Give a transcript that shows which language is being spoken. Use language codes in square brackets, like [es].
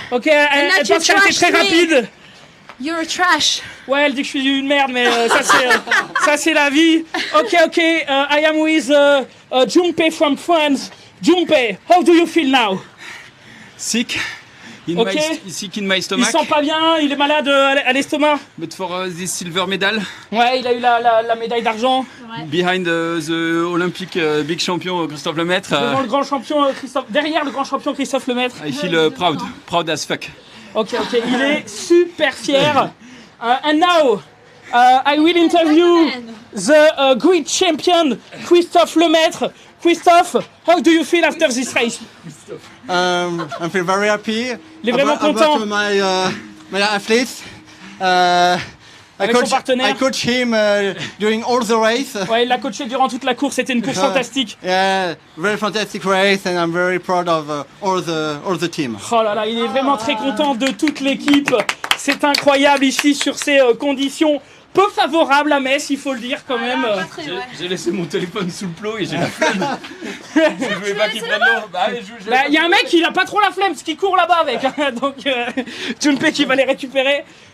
[fr] Ok, elle pense qu'elle était très rapide. [en] You're trash. [fr] Ouais, elle dit que je suis une merde, mais ça c'est la vie. [en] Ok, I am with Junpei from France. Junpei, how do you feel now? Sick. Sick in my [fr] Il [en] stomach. [fr] sent pas bien, il est malade à l'estomac. [en] But for this silver medal. [fr] Ouais, il a eu la médaille d'argent. [en] Behind the Olympic big champion Christophe Lemaitre. [fr] Devant le grand champion derrière le grand champion Christophe Lemaitre. [en] I feel proud as fuck. Ok, [fr] il est super fier. [en] And now, I will interview the great champion Christophe Lemaitre. Christophe, how do you feel after this race? I feel very happy. [fr] Il est vraiment content. [en] About my athletes. [fr] Avec son partenaire. [en] I coach him during all the race. [fr] Ouais, il l'a coaché durant toute la course, c'était une course fantastique. [en] Yeah, very fantastic race, and I'm very proud of all the team. [fr] Oh là là, il est vraiment très content de toute l'équipe. C'est incroyable ici sur ces conditions peu favorables à Metz, il faut le dire quand même. J'ai laissé mon téléphone sous le plot et j'ai la flemme. Je voulais pas qu'il prenne l'eau. Il y a un mec qui a pas trop la flemme, parce qu'il court là-bas avec. Donc Junpei qui va les récupérer.